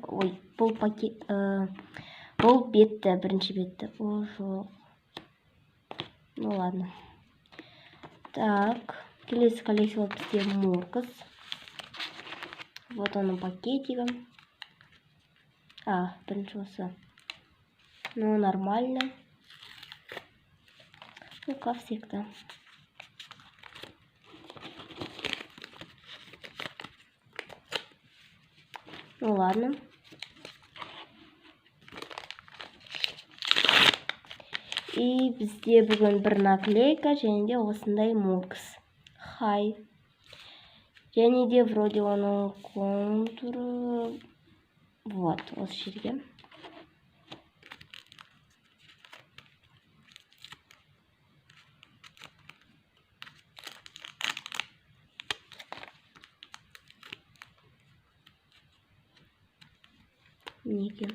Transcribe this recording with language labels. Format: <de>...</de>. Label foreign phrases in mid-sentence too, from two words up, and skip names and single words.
<kk>Ой, бұл пакет, бұл бетті, бірінші бетті. О, жоқ.</kk> <ru>Ну ладно.</ru> <kk>Так, келесі коллекция ол бізде Муркс. Вот оның пакетигі. Бірінші осы.</kk> <ru>Ну, нормально. Ну, как всегда. Ну, ладно.</ru> <kk>И бізде бүгін бір наклейка, және де осындай Муркс. Хай. Және де вроде оның контуры. Вот, осы жерге. Мінекей.</kk>